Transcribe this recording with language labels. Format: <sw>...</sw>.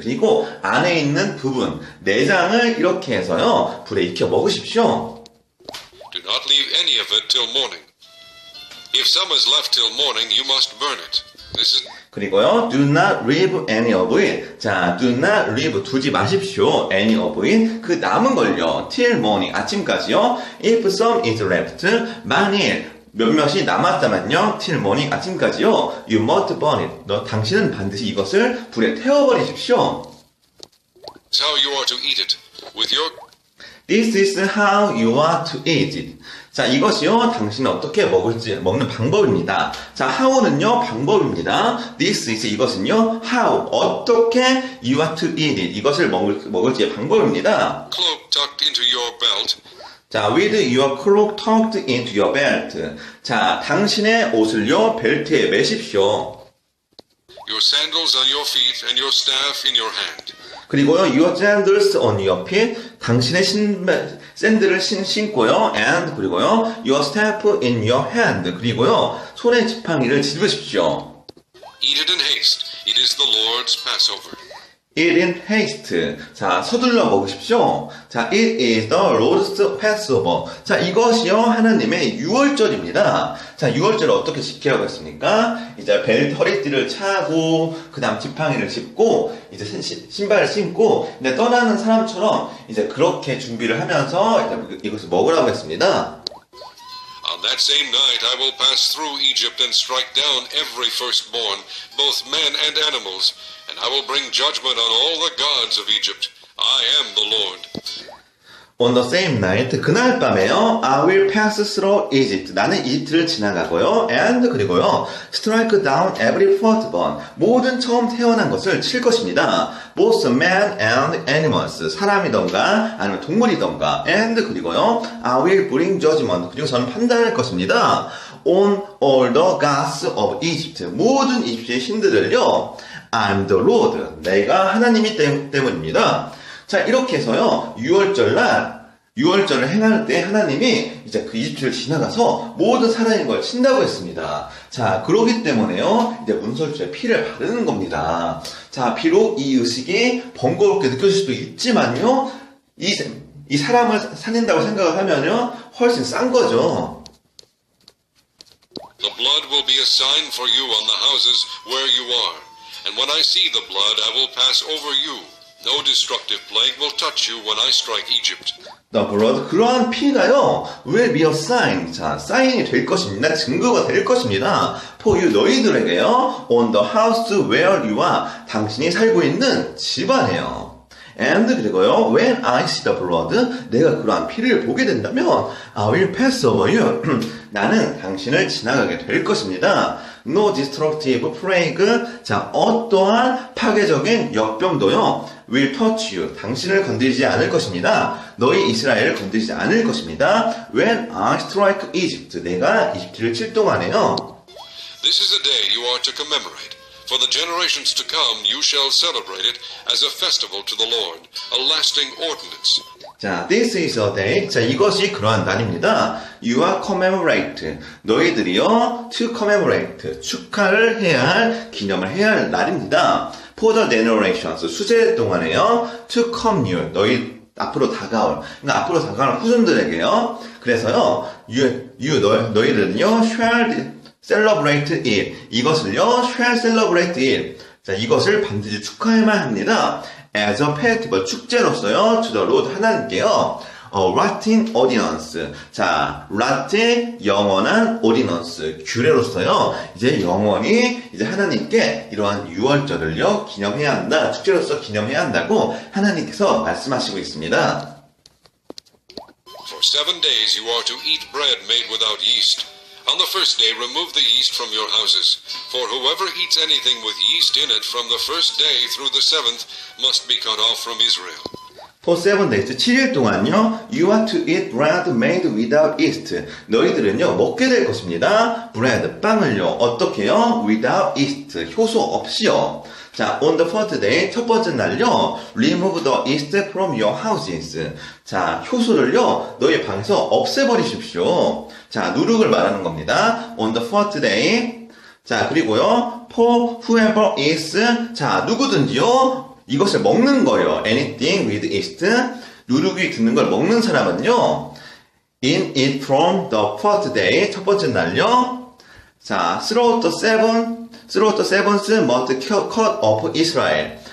<ko>그리고 안에 있는 부분, 내장을 이렇게 해서요, 불에 익혀 먹으십시오.</ko> <en>Do not leave any of it till morning. If some is left till morning, you must burn it. This is...</en> <ko>그리고요,</ko> <en>do not leave any of it. 자, do not leave,</en> <ko>두지 마십시오.</ko> <en>any of it.</en> <ko>그 남은 걸요,</ko> <en>till morning,</en> <ko>아침까지요.</ko> <en>If some is left,</en> <ko>만일 몇몇이 남았다면요,</ko> <en>till morning,</en> <ko>아침까지요.</ko> <en>You must burn it.</en> <ko>당신은 반드시 이것을 불에 태워버리십시오.</ko> <en>That's how you are to eat it. With your... This is how you are to eat it.</en> <ko>자, 이것이요, 당신은 어떻게 먹는 방법입니다. 자, how는요, 방법입니다.</ko> <en>This is,</en> <ko>이것은요,</ko> <en>how,</en> <ko>어떻게</ko> <en>you are to eat it.</en> <ko>이것을 먹을지의 방법입니다.</ko> <en>Cloak tucked into your belt. 자, with your cloak tucked into your belt.</en> <ko>자, 당신의 옷을요, 벨트에 매십시오.</ko> <en>Your sandals on your feet and your staff in your hand.</en> <ko>그리고요,</ko> <en>your sandals on your feet.</en> <ko>당신의 샌들을 신고요.</ko> <en>And</en> <ko>그리고요,</ko> <en>your staff in your hand.</en> <ko>그리고요, 손에 지팡이를 짚으십시오.</ko> <en>Eat it in haste. It is the Lord's Passover. Eat in haste. 자,</en> <ko>서둘러 먹으십시오.</ko> <en>자, it is the Lord's Passover.</en> <ko>자, 이것이요, 하나님의 유월절입니다. 자, 유월절을 어떻게 지키라고 했습니까? 이제 벨트 허리띠를 차고, 그 다음 지팡이를 짚고, 이제 신발을 신고, 이제 떠나는 사람처럼 이제 그렇게 준비를 하면서 이제 이것을 먹으라고 했습니다.</ko> <en>On that same night I will pass through Egypt and strike down every firstborn, both men and animals, and I will bring judgment on all the gods of Egypt. I am the Lord. On the same night,</en> <ko>그날 밤에요,</ko> <en>I will pass through Egypt.</en> <ko>나는 이집트를 지나가고요,</ko> <en>and</en> <ko>그리고요,</ko> <en>strike down every firstborn.</en> <ko>모든 처음 태어난 것을 칠 것입니다.</ko> <en>Both men and animals.</en> <ko>사람이던가, 아니면 동물이던가,</ko> <en>and</en> <ko>그리고요,</ko> <en>I will bring judgment.</en> <ko>그리고 저는 판단할 것입니다.</ko> <en>On all the gods of Egypt.</en> <ko>모든 이집트의 신들을요,</ko> <en>I'm the Lord.</en> <ko>내가 하나님이 때문입니다. 자, 이렇게 해서요, 6월절날 유월절을 행할 때 하나님이 이제 그 이집트를 지나가서 모든 살아있는 걸 친다고 했습니다. 자, 그러기 때문에요, 이제 문설주에 피를 바르는 겁니다. 자, 비록 이 의식이 번거롭게 느껴질 수도 있지만요, 이 사람을 살린다고 생각을 하면요, 훨씬 싼 거죠.</ko> <en>The blood will be a sign for you on the houses where you are. And when I see the blood, I will pass over you. No destructive plague will touch you when I strike Egypt. The blood,</en> <ko>그러한 피가요,</ko> <en>will be a sign.</en> <ko>자, 사인이 될 것입니다. 증거가 될 것입니다.</ko> <en>For you,</en> <ko>너희들에게요,</ko> <en>on the house where you are.</en> <ko>당신이 살고 있는 집안에요.</ko> <en>And</en> <ko>그리고요,</ko> <en>when I see the blood,</en> <ko>내가 그러한 피를 보게 된다면,</ko> <en>I will pass over you.</en> <ko>나는 당신을 지나가게 될 것입니다.</ko> <en>No destructive plague.</en> <ko>자, 어떠한 파괴적인 역병도요,</ko> <en>will touch you.</en> <ko>당신을 건드리지 않을 것입니다. 너희 이스라엘을 건드리지 않을 것입니다.</ko> <en>When I strike Egypt.</en> <ko>내가 이집트를 칠 동안에요.</ko> <en>This is a day you are to commemorate. For the generations to come, you shall celebrate it as a festival to the Lord, a lasting ordinance. 자, this is a day.</en> <ko>자, 이것이 그러한 날입니다.</ko> <en>You are commemorate.</en> <ko>너희들이요,</ko> <en>to commemorate.</en> <ko>축하를 해야 할, 기념을 해야 할 날입니다.</ko> <en>For the generations.</en> <ko>수제 동안에요,</ko> <en>to come near.</en> <ko>너희 앞으로 다가올. 그러니까 앞으로 다가올 후손들에게요. 그래서요, 너희들은요,</ko> <en>shall celebrate it.</en> <ko>이것을요,</ko> <en>shall celebrate it.</en> <ko>자, 이것을 반드시 축하해야만 합니다.</ko> <en>as a festival,</en> <ko>축제로서요,</ko> <en>to the Lord,</en> <ko>하나님께요,</ko> <en>Latin ordinance.</en> <ko>자, Latin, 영원한 ordinance, 규례로서요, 이제 영원히, 이제 하나님께 이러한 유월절을요, 기념해야 한다, 축제로서 기념해야 한다고 하나님께서 말씀하시고 있습니다.</ko> <en>For 7 days you are to eat bread made without yeast. On the first day remove the yeast from your houses. For whoever eats anything with yeast in it from the first day through the 7th must be cut off from Israel. For 7 days,</en> <ko>7일 동안요,</ko> <en>you are to eat bread made without yeast.</en> <ko>너희들은요, 먹게 될 것입니다. bread, 빵을요, 어떻게요?</ko> <en>without yeast,</en> <ko>효소 없이요.</ko> <en>자, on the first day,</en> <ko>첫 번째 날요,</ko> <en>remove the yeast from your houses.</en> <ko>자, 효소를요, 너희 방에서 없애버리십시오. 자, 누룩을 말하는 겁니다.</ko> <en>on the first day. 자,</en> <ko>그리고요,</ko> <en>for whoever is.</en> <ko>자, 누구든지요, 이것을 먹는 거예요.</ko> <en>anything with yeast.</en> <ko>누룩이 드는 걸 먹는 사람은요,</ko> <en>in it from the first day.</en> <ko>첫 번째 날요.</ko> <en>자, throughout the seventh must cut off Israel.</en>